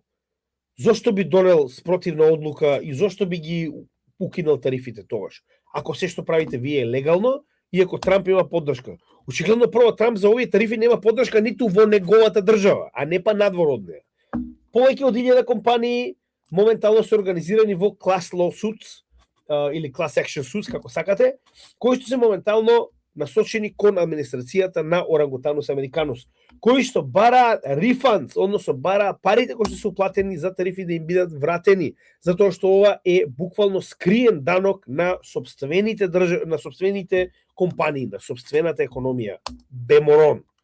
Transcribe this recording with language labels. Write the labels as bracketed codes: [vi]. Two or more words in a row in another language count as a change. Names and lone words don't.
[mk] Зошто би донел спротивна одлука и зошто би ги укинал тарифите тогаш? Ако се што правите вие е легално и ако Трамп има поддршка. Очигледно прво Трамп за овие тарифи нема поддршка ниту во неговата држава, а не па надвор од неа. Повеќе од 1000 компании моментално се организирани во [en] class lawsuits [mk] или [en] class action suits, [mk] како сакате, кои што се моментално насочени кон администрацијата на Орангутанус американус, кои што бараат refunds, односно бараат парите кои што се уплатени за тарифи да им бидат вратени, затоа што ова е буквално скриен данок на сопствените компании, на сопствената економија, беморон.